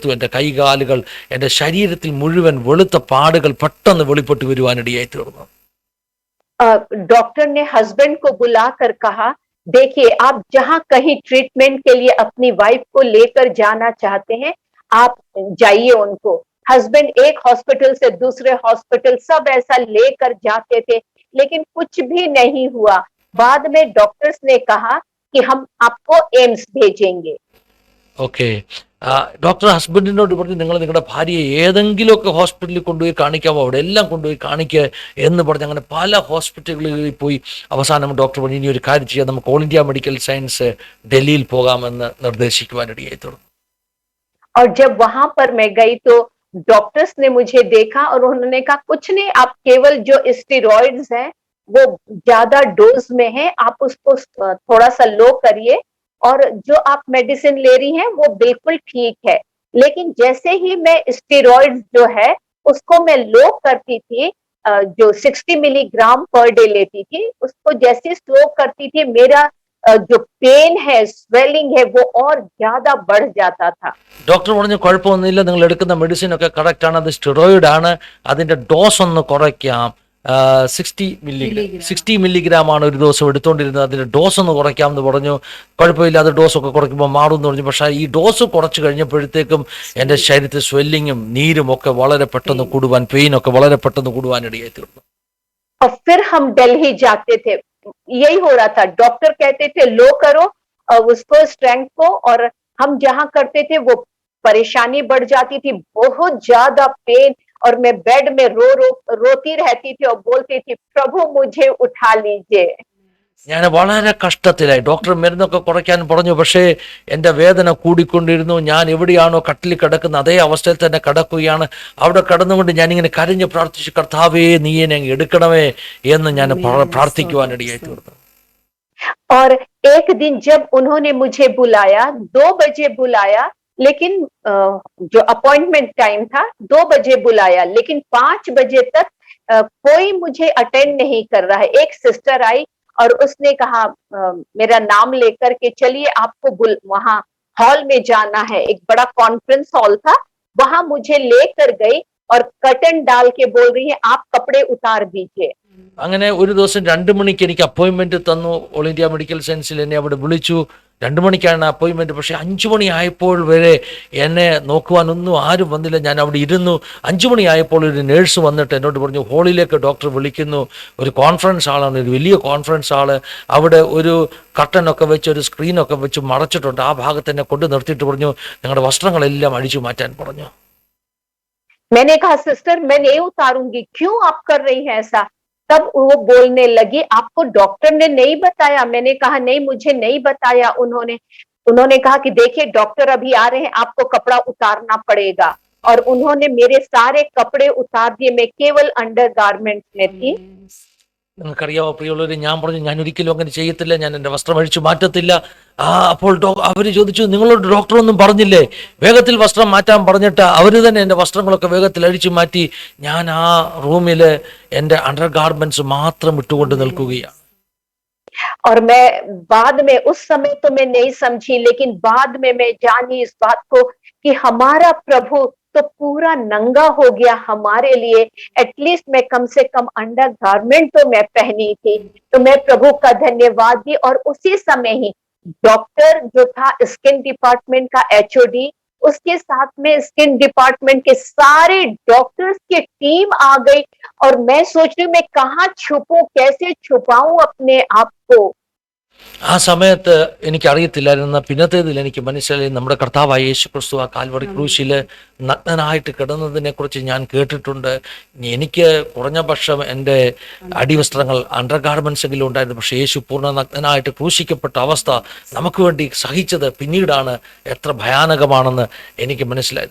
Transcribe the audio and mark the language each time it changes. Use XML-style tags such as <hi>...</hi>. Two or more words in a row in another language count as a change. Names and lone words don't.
<ml>എൻ്റെ കൈകാലുകൾ, എൻ്റെ ശരീരത്തിൽ മുഴുവൻ വെളുത്ത പാടുകൾ പെട്ടെന്ന് വെളിപ്പെട്ട് വരുവാനിടയായി തീർന്നു.</ml> <hi>डॉक्टर ने हस्बैंड को बुलाकर कहा, देखिए आप जहां कहीं ट्रीटमेंट के लिए अपनी वाइफ को लेकर जाना चाहते हैं, आप जाइए उनको. हस्बैंड एक हॉस्पिटल से दूसरे हॉस्पिटल सब ऐसा लेकर जाते थे, लेकिन कुछ भी नहीं हुआ. बाद में डॉक्टर्स ने कहा कि हम आपको एम्स भेजेंगे.</hi> <ml>ഓക്കെ, ഡോക്ടർ ഹസ്ബൻഡിനോട് പറഞ്ഞു, നിങ്ങൾ നിങ്ങളുടെ ഭാര്യയെ ഏതെങ്കിലുമൊക്കെ ഹോസ്പിറ്റലിൽ കൊണ്ടുപോയി കാണിക്കാമോ, അവിടെ എല്ലാം കൊണ്ടുപോയി കാണിക്കുക എന്ന് പറഞ്ഞ് അങ്ങനെ പല ഹോസ്പിറ്റലുകളിൽ പോയി അവസാനം ഡോക്ടർ പറഞ്ഞു, ഇനി ഒരു കാര്യം ചെയ്യാം, നമുക്ക് ഓൾ ഇന്ത്യ മെഡിക്കൽ സയൻസ് ഡൽഹിയിൽ പോകാമെന്ന് നിർദ്ദേശിക്കുവാനിടയായി തീർന്നു.</ml> <hi>और जब वहां पर मैं गई तो डॉक्टर्स ने मुझे देखा और उन्होंने कहा, कुछ नहीं, आप केवल जो स्टेरॉइड्स हैं वो ज्यादा डोज में है, आप उसको थोड़ा सा लो करिए, और जो आप मेडिसिन ले रही हैं वो बिल्कुल ठीक है. लेकिन जैसे ही मैं स्टेरॉइड्स जो है उसको मैं लो करती थी, जो 60</hi> <en>milligram per day</en> <hi>लेती थी, उसको जैसे स्लो करती थी, मेरा जो पेन है, स्वेलिंग है, वो और ज्यादा बढ़ जाता था.</hi> <ml>ഡോക്ടർ പറഞ്ഞു, കുഴപ്പമൊന്നുമില്ല, നിങ്ങൾ എടുക്കുന്ന മെഡിസിൻ ഒക്കെ കറക്റ്റ് ആണ്, അത് സ്റ്റിറോയിഡ് ആണ്, അതിൻ്റെ ഡോസ് ഒന്ന് കുറയ്ക്കാം. 60 മില്ലിഗ്രാം ആണ് ഒരു ദിവസം എടുത്തുകൊണ്ടിരുന്നത്, അതിൻ്റെ ഡോസ് ഒന്ന് കുറയ്ക്കാമെന്ന് പറഞ്ഞു. കുഴപ്പമില്ല, അത് ഡോസൊക്കെ കുറയ്ക്കുമ്പോൾ മാറും എന്ന് പറഞ്ഞു. പക്ഷേ ഈ ഡോസ് കുറച്ച് കഴിഞ്ഞപ്പോഴത്തേക്കും എൻ്റെ ശരീരത്തിൽ സ്വെല്ലിങ്ങും നീരും ഒക്കെ വളരെ പെട്ടെന്ന് കൂടുവാൻ, പെയിനൊക്കെ വളരെ പെട്ടെന്ന് കൂടുവാനിടയായി തീർന്നു.</ml> <hi>और फिर हम दिल्ली जाते थे, यही हो रहा था. डॉक्टर कहते थे लो करो उसको, स्ट्रेंथ को, और हम जहां करते थे वो परेशानी बढ़ जाती थी, बहुत ज्यादा पेन, और मैं बेड में रोती रहती थी और बोलती थी, प्रभु मुझे उठा लीजिए.</hi> <ml>ഞാൻ വളരെ കഷ്ടത്തിലായി. ഡോക്ടർ മരുന്നൊക്കെ കുറയ്ക്കാൻ പറഞ്ഞു, പക്ഷേ എൻ്റെ വേദന കൂടിക്കൊണ്ടിരുന്നു. ഞാൻ എവിടെയാണോ കട്ടിൽ കിടക്കുന്ന അതേ അവസ്ഥയിൽ തന്നെ കിടക്കുകയാണ്. അവിടെ കിടന്നുകൊണ്ട് ഞാനിങ്ങനെ കരഞ്ഞ് പ്രാർത്ഥിച്ചു, കർത്താവേ നീ എന്നെ അങ്ങ് എടുക്കണമേ എന്ന് ഞാൻ പ്രാർത്ഥിക്കുവാനിടയായി തീർന്നു.</ml> <hi>और एक दिन जब उन्होंने मुझे बुलाया, 2 बजे बुलाया, लेकिन जो</hi> <en>appointment time</en> <hi>था 2 बजे बुलाया, लेकिन 5 बजे तक कोई मुझे अटेंड नहीं कर रहा है. एक सिस्टर आई और उसने कहा, मेरा नाम लेकर के, चलिए आपको वहां हॉल में जाना है. एक बड़ा</hi> <en>conference hall</en> <hi>था, वहां मुझे लेकर गई और कर्टन डाल के बोल रही है, आप कपड़े उतार दीजिए.</hi> <ml>അങ്ങനെ ഒരു ദിവസം 2 മണിക്ക് എനിക്ക് അപ്പോയിൻമെന്റ് തന്നു. ഓൾ ഇന്ത്യ മെഡിക്കൽ സയൻസിൽ എന്നെ അവിടെ വിളിച്ചു. 2 മണിക്കാണ് അപ്പോയിൻമെന്റ്. പക്ഷേ 5 മണിയായപ്പോൾ വരെ എന്നെ നോക്കുവാനൊന്നും ആരും വന്നില്ല. ഞാൻ അവിടെ ഇരുന്നു. 5 മണിയായപ്പോൾ ഒരു നേഴ്സ് വന്നിട്ട് എന്നോട് പറഞ്ഞു, ഹോളിലേക്ക് ഡോക്ടർ വിളിക്കുന്നു, ഒരു കോൺഫറൻസ് ഹാളാണ്, ഒരു വലിയ</ml> <en>conference hall,</en> <ml>അവിടെ ഒരു കർട്ടനൊക്കെ വെച്ച്, ഒരു സ്ക്രീനൊക്കെ വെച്ച് മറച്ചിട്ടുണ്ട്, ആ ഭാഗത്ത് എന്നെ കൊണ്ട് നിർത്തിയിട്ട് പറഞ്ഞു, നിങ്ങളുടെ വസ്ത്രങ്ങളെല്ലാം അഴിച്ചു മാറ്റാൻ പറഞ്ഞു.</ml> <hi>मैंने कहा, सिस्टर मैं नहीं उतारूंगी, क्यों आप कर रही हैं ऐसा? तब वो बोलने लगी, आपको डॉक्टर ने नहीं बताया? मैंने कहा, नहीं, मुझे नहीं बताया उन्होंने कहा कि देखिए डॉक्टर अभी आ रहे हैं, आपको कपड़ा उतारना पड़ेगा. और उन्होंने मेरे सारे कपड़े उतार दिए. मैं केवल</hi> <en>under garments</en> <hi>में थी.</hi> <ml>നിങ്ങൾക്കറിയാമോ പ്രിയമുള്ളവരെ, ഞാൻ പറഞ്ഞു, ഞാൻ ഒരിക്കലും അങ്ങനെ ചെയ്യത്തില്ല, ഞാൻ എൻ്റെ വസ്ത്രം അഴിച്ചു മാറ്റത്തില്ല. അപ്പോൾ അവർ ചോദിച്ചു, നിങ്ങളോട് ഡോക്ടർ ഒന്നും പറഞ്ഞില്ലേ? വേഗത്തിൽ വസ്ത്രം മാറ്റാൻ പറഞ്ഞിട്ട് അവർ തന്നെ എൻ്റെ വസ്ത്രങ്ങളൊക്കെ വേഗത്തിൽ അഴിച്ചു മാറ്റി. ഞാൻ ആ റൂമിൽ എൻ്റെ</ml> <en>under garments</en> <ml>മാത്രം ഇട്ടുകൊണ്ട് നിൽക്കുകയാണ്.</ml> <hi>और मैं बाद में, उस समय तो मैं नहीं समझी, लेकिन बाद में मैं जानी इस बात को कि हमारा प्रभु तो पूरा नंगा हो गया हमारे लिए. एटलीस्ट मैं कम से कम</hi> <en>under garment</en> <hi>तो मैं पहनी थी. तो मैं प्रभु का धन्यवाद दी. और उसी समय ही डॉक्टर जो था,</hi> <en>skin department</en> <hi>का HOD, उसके साथ में</hi> <en>skin department</en> <hi>के सारे डॉक्टर्स की टीम आ गई और मैं सोच रही हूँ मैं कहाँ छुपूं, कैसे छुपाऊं अपने आप को।</hi> <ml>ആ സമയത്ത് എനിക്കറിയത്തില്ലായിരുന്ന പിന്നത്തേതിൽ എനിക്ക് മനസ്സിലായി നമ്മുടെ കർത്താവായ യേശു ക്രിസ്തു ആ കാൽവറി ക്രൂശിൽ നഗ്നനായിട്ട് കിടന്നതിനെ കുറിച്ച് ഞാൻ കേട്ടിട്ടുണ്ട്. എനിക്ക് കുറഞ്ഞ പക്ഷം എൻ്റെ അടിവസ്ത്രങ്ങൾ</ml> <en>under garments</en> <ml>എങ്കിലും ഉണ്ടായിരുന്നു. പക്ഷേ യേശു പൂർണ്ണ നഗ്നനായിട്ട് ക്രൂശിക്കപ്പെട്ട അവസ്ഥ നമുക്ക് വേണ്ടി സഹിച്ചത് പിന്നീടാണ് എത്ര ഭയാനകമാണെന്ന് എനിക്ക് മനസ്സിലായത്.</ml>